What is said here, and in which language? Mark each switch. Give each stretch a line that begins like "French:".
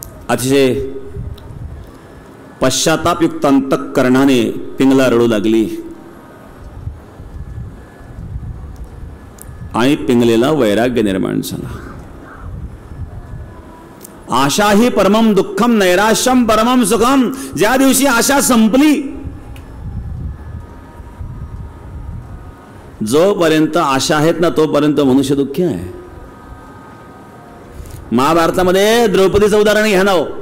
Marathi: अतिशय पश्चातापयुक्त अंतःकरणाने पिंगला रडू लागली, आणि पिंगलेला वैराग्य निर्माण झाला.
Sanskrit: आशा ही परमम दुःखम, नैराश्यम परमम सुखम.
Marathi: ज्या दिवशी आशा संपली, जोपर्यंत आशा आहेत ना तोपर्यंत मनुष्य दुःखी आहे. महाभारतामध्ये द्रौपदीचं उदाहरण घ्या ना.